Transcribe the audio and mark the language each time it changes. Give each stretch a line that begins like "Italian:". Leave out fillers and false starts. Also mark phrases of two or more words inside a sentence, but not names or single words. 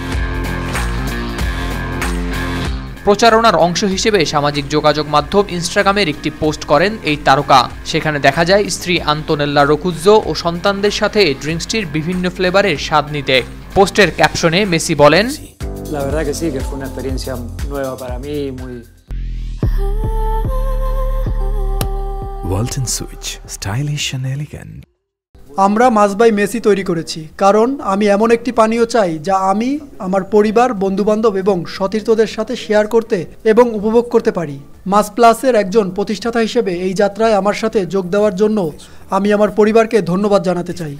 Bangla: প্রচারণার অংশ হিসেবে সামাজিক যোগাযোগ মাধ্যম ইনস্টাগ্রামের একটি পোস্ট করেন এই তারকা। সেখানে দেখা যায় স্ত্রী আন্তোনেল্লা রোকুজ্জো ও সন্তানদের সাথে ড্রিঙ্কসটির বিভিন্ন ফ্লেভারের স্বাদ নিতে। পোস্টের ক্যাপশনে মেসি বলেন,
Spanish: La verdad que sí, que fue una experiencia nueva para mí, muy
English: Walton Switch, stylish and elegant.
Bangla: আমরা মাস বাই মেসি তৈরি করেছি কারণ আমি এমন একটি পানীয় চাই যা আমি আমার পরিবার, বন্ধুবান্ধব এবং সতীর্থদের সাথে শেয়ার করতে এবং উপভোগ করতে পারি। মাস প্লাসের একজন প্রতিষ্ঠাতা হিসেবে এই যাত্রায় আমার সাথে যোগ দেওয়ার জন্য আমি আমার পরিবারকে ধন্যবাদ জানাতে চাই।